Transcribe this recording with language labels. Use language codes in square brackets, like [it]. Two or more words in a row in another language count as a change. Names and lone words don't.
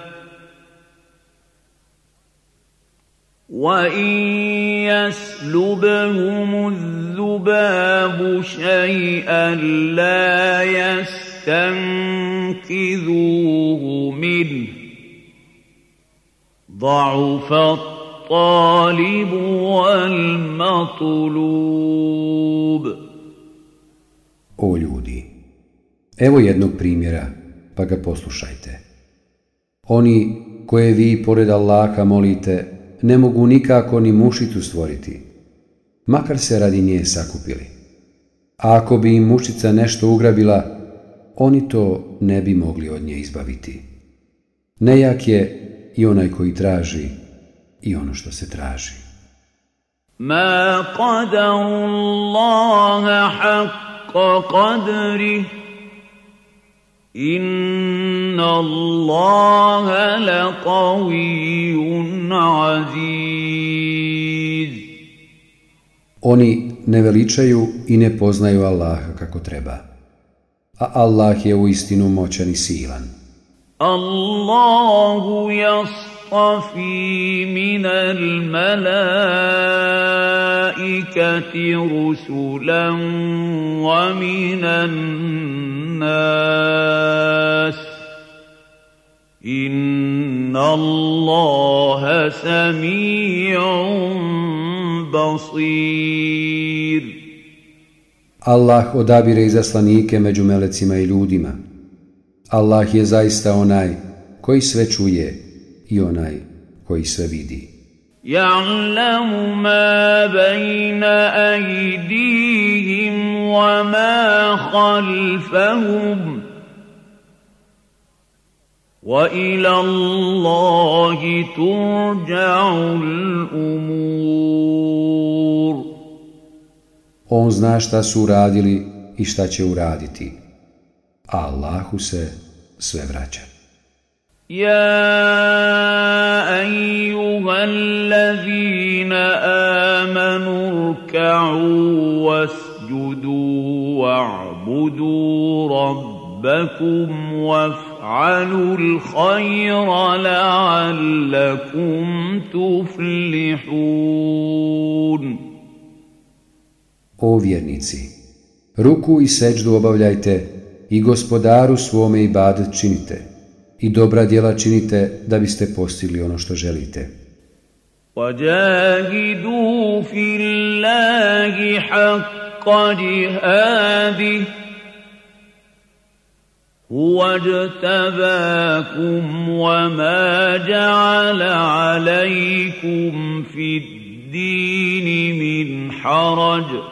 [ar] وإن يسلبهم الذباب شيئا لا يستنقذوه منه ضعف الطالب والمطلوب. [bs] O ljudi, evo jednog primjera, pa ga poslušajte. Oni koje vi pored Allaha molite ne mogu nikako ni mušicu stvoriti, makar se radi nje sakupili. A ako bi im mušica nešto ugrabila, oni to ne bi mogli od nje izbaviti. Nejak je i onaj koji traži i ono što se traži. [ar] ما قدروا الله حق قدره إن الله لقوي عزيز. [bs] Oni ne veličaju i ne poznaju Allaha kako treba, a Allah je uistinu moćan i silan. [ar] الله يصطفي من الملائكة رسلا ومن الناس. إن الله سميع بصير. [bs] Allah odabire izaslanike među melecima i ljudima. Allah je zaista onaj koji sve čuje i onaj koji sve vidi. [ar] يعلم ما بين أيديهم وما خلفهم وإلى الله ترجع الأمور. [bs] On zna šta su uradili i šta će uraditi, a Allahu se sve vraća. [ar] يا أيها الذين آمنوا اركعوا واسجدوا واعبدوا ربكم وافعلوا الخير لعلكم تفلحون. [bs] O vjernici, ruku i seđdu obavljajte i gospodaru svome ibadet činite i dobra djela činite da biste postigli ono što želite. [ar] وَجَاهِدُوا فِي اللَّهِ حَقَّ جِهَادِهِ هُوَ اجْتَبَاكُمْ وَمَا جَعَلَ عَلَيْكُمْ فِي الدِّينِ مِنْ حَرَجٍ